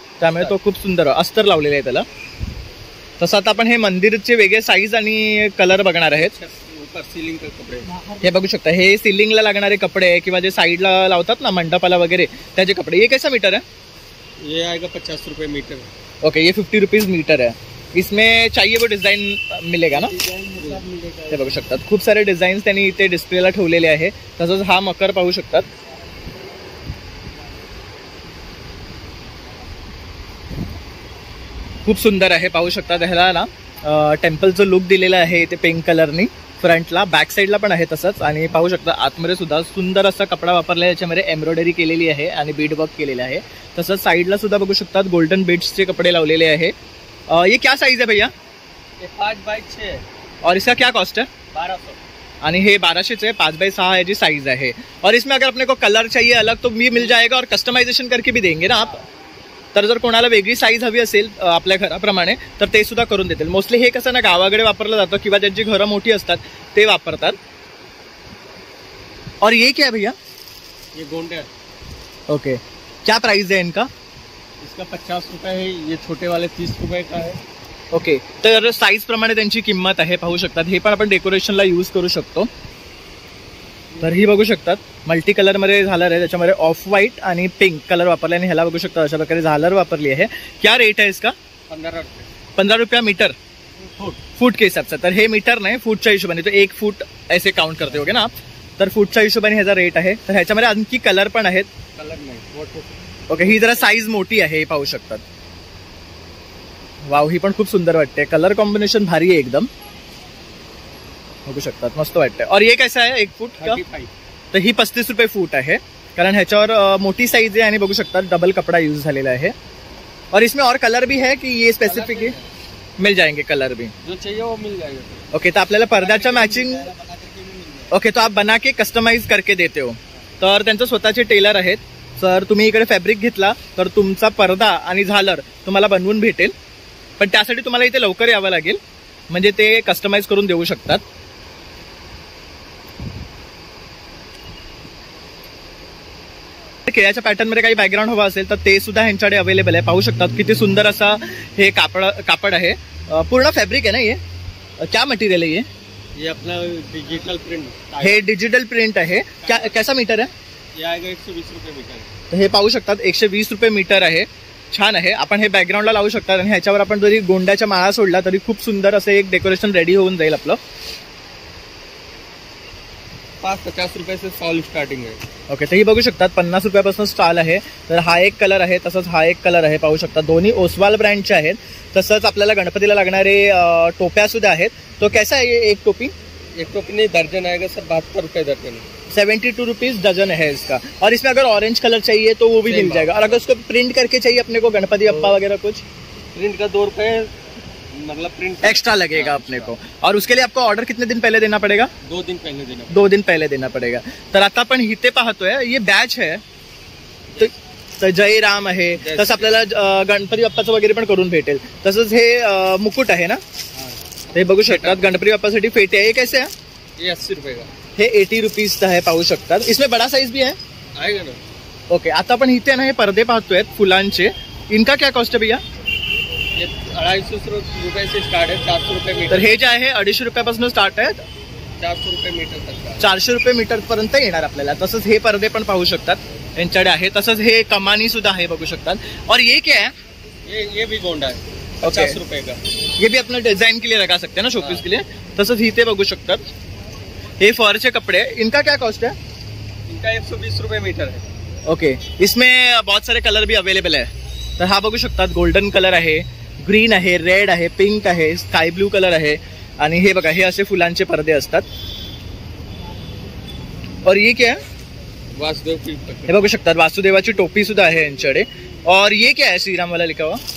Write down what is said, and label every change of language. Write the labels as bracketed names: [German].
[Marathi] त्यामुळे तो खूप सुंदर अस्तर लावलेला आहे त्याला. तसं आता आपण हे मंदिरचे वेगळे साईज आणि कलर बघणार आहेत. [Hindi] सीलिंग के कपड़े [Marathi] हे बघू शकता हे सीलिंगला लागणारे कपडे आहे किंवा जे साईडला लावतात ना मंडपाला वगैरे त्याचे कपडे. [Hindi] ये कैसा मीटर है? ये आएगा 50 रुपये मीटर. ओके, ये 50 रुपीज मीटर है. इसमें चाहिए वो डिझाईन मिलेगा ना? [Marathi] ते बघू शकतात खूप सारे डिझाईन्स त्यांनी इथे डिस्प्लेला ठेवलेले आहे. तसंच हा मकर पाहू शकतात. खूप सुंदर आहे पाहू शकतात. ह्याला ना टेम्पलचं लुक दिलेलं आहे ते पिंक कलरनी. फ्रंटला बॅक साईडला पण आहे तसंच. आणि पाहू शकता आतमध्ये सुद्धा सुंदर असा कपडा वापरला आहे. याच्यामध्ये एम्ब्रॉयडरी केलेली आहे आणि बीड वर्क केलेलं आहे. तसंच साईडला सुद्धा बघू शकतात गोल्डन बीड्सचे कपडे लावलेले आहे. [Hindi] ये क्या साइज है भैया? ये 5 बाय 6. और इसका क्या कॉस्ट है? 1200. [Marathi] आणि हे 1200 5 बाय 6 याची साइज आहे. [Hindi] और इसमें अगर अपने को कलर चाहिए अलग तो भी मिल जाएगा और कस्टमाइजेशन करके भी देंगे ना आप. [Marathi] तर जर कोणाला वेगळी साईज हवी असेल आपल्या घराप्रमाणे तर ते सुद्धा करून देतील. मोस्टली हे कसं ना गावाकडे वापरलं जातं किंवा ज्यांची घरं मोठी असतात ते वापरतात. [Hindi] और ये क्या है भैया? ये गोंडे. ओके, क्या प्राइस है इनका? इसका 50 रुपये है. ये छोटे वाले 30 रुपये का है. [Marathi] ओके, तर साईज प्रमाणे त्यांची किंमत आहे पाहू शकतात. हे पण आपण डेकोरेशनला यूज करू शकतो. तर ही बघू शकतात मल्टी कलर मध्ये झालर आहे. त्याच्यामध्ये ऑफ व्हाईट आणि पिंक कलर वापरले आणि ह्याला बघू शकता अशा प्रकारे झालर वापरली आहे. [Hindi] क्या रेट है इसका? 15 रुपये. 15 रुपया मीटर फूट के हिसाब से. [Marathi] तर हे मीटर नाही फूटच्या हिशोबाने. [Hindi] तो 1 फूट ऐसे काउंट करते होगे ना आप. [Marathi] तर फूटच्या हिशोबाने ह्याचा रेट आहे. तर ह्याच्यामध्ये आणखी कलर पण आहेत. कलर नाही. ओके, ही जरा साईज मोठी आहे पाहू शकतात. वाव, ही पण खूप सुंदर वाटते. कलर कॉम्बिनेशन भारी आहे एकदम बघू शकतात मस्त वाटतंय. [Hindi] और ये कैसा है 1 फूट का? 35. [Marathi] तर ही 35 रुपये फूट आहे कारण ह्याच्यावर मोठी साईज आहे आणि बघू शकतात डबल कपडा यूज झालेला आहे. [Hindi] और इसमें और कलर भी है कि ये स्पेसिफिक है? मिल जाएंगे कलर भी. जो चाहिए वो मिल जाएगा. [Marathi] ओके, तर आपल्याला पडद्याच्या मॅचिंग. [Hindi] ओके, तो आप बना के कस्टमाइज करके देते हो. [Marathi] तर त्यांचे स्वतःचे टेलर आहेत. तर तुम्ही इकडे फॅब्रिक घेतला तर तुमचा पडदा आणि झालर तुम्हाला बनवून भेटेल. पण त्यासाठी तुम्हाला इथे लवकर यावं लागेल म्हणजे ते कस्टमाइज करून देऊ शकतात. केळ्याच्या पॅटर्न मध्ये काही बॅकग्राऊंड हवा असेल तर ते सुद्धा ह्यांच्याकडे अवेलेबल आहे पाहू शकतात. किती सुंदर असा हे कापड आहे. पूर्ण फॅब्रिक आहे ना. [Hindi] ये क्या मटेरियल है? ये अपना डिजिटल प्रिंट. [Marathi] हे डिजिटल प्रिंट आहे. [Hindi] क्या कैसा मीटर है? ये आएगा 120 रुपये मीटर. [Marathi] तर हे पाहू शकतात 120 रुपये मीटर आहे. छान आहे. आपण हे बॅकग्राऊंडला लावू शकतात आणि ह्याच्यावर आपण जरी गोंड्याच्या माळा सोडला तरी खूप सुंदर असं एक डेकोरेशन रेडी होऊन जाईल आपलं. 50 रुपये से स्टॉल स्टार्टिंग आहे. ओके, तर ही बघू शकतात 50 रुपयापासून स्टॉल आहे. तर हा एक कलर आहे तसंच हा एक कलर आहे पाहू शकतात. दोन्ही ओसवाल ब्रँडचे आहेत. तसंच आपल्याला गणपतीला लागणारे टोप्या सुद्धा आहेत. [Hindi] तो कैसा आहे एक टोपी? एक टोपी नहीं दर्जन आएगा सर 72 रुपये दर्जन. 72 रुपीज डजन है इसका. और इसमें अगर ऑरेंज कलर चाहिए तो वो भी मिल जाएगा. और अगर उसको प्रिंट करके चाहिए अपने को गणपति बप्पा वगैरह कुछ प्रिंट का 2 रुपए मतलब प्रिंट एक्स्ट्रा लगेगा अपने को. और उसके लिए आपको ऑर्डर कितने दिन पहले देना पड़ेगा? 2 दिन पहले देना. 2 दिन पहिले देना पडेगा. [Marathi] तर आता आपण इथे पाहतोय हे बॅच आहे. तर जय राम आहे. तसं आपल्याला गणपती बाप्पाचं वगैरे पण करून भेटेल. तसंच हे मुकुट आहे ना, हे बघू शकतात. गणपती बाप्पासाठी फेटे आहे. हे कैसे आहे? [Hindi] ये 80 रुपए का. [Marathi] हे 80 रुपीज आहे, पाहू शकतात. [Hindi] इसमें बड़ा साइज भी है. आएगा ना. ओके. [Marathi] आता आपण इथे ना हे पडदे पाहतोय फुलांचे. [Hindi] इनका क्या कॉस्ट है भैया? ये 250 रुपए से स्टार्ट है. 400 रुपए तर मीटर. [Marathi] हे जे आहे 250 रुपयापासून स्टार्ट आहे. [Hindi] 400 रुपए मीटर तक का. [Marathi] 400 रुपये मीटर पर्यंत येणार आपल्याला. तसंच हे पडदे पण पाहू शकतात यांच्याकडे आहे. तसंच हे कमानी सुद्धा आहे, बघू शकतात. [Hindi] और ये क्या है? ये भी गोंडा है. 50 रुपए का. ये भी अपना डिजाइन के लिए लगा सकते हैं ना, शोपीस के लिए. [Marathi] तसंच इथे बघू शकतात हे फॉरचे कपडे. [Hindi] इनका क्या कॉस्ट है? इनका 120 रुपए मीटर है. ओके. इसमें बहुत सारे कलर भी अवेलेबल है. [Marathi] तर हा बघू शकतात गोल्डन कलर आहे, ग्रीन आहे, रेड आहे, पिंक आहे, स्काय ब्लू कलर आहे. आणि हे बघा, हे असे फुलांचे पडदे असतात. [Hindi] और ये क्या है? वासुदेव की. [Marathi] हे बघू शकतात वासुदेवाची टोपी सुद्धा आहे यांच्याकडे. [Hindi] और ये क्या है? श्रीराम वाला लिखा हुआ.